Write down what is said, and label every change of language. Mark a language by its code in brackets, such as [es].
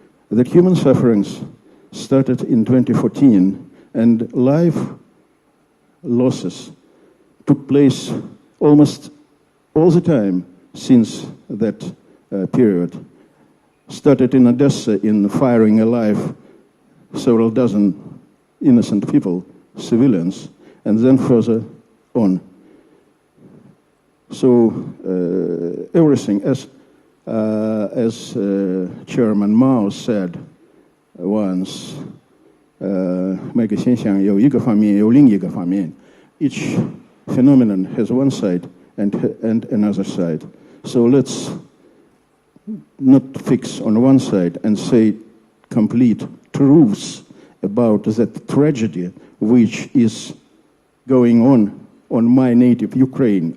[en] That human sufferings started in 2014 and life losses took place almost all the time since that period. Started in Odessa in firing alive several dozen innocent people, civilians, and then further on. So everything, as Chairman Mao said once, [zh] 每个现象有一个方面，有另一个方面. [en] Each phenomenon has one side and another side. So let's not fix on one side and say complete truths about that tragedy which is going on my native Ukraine.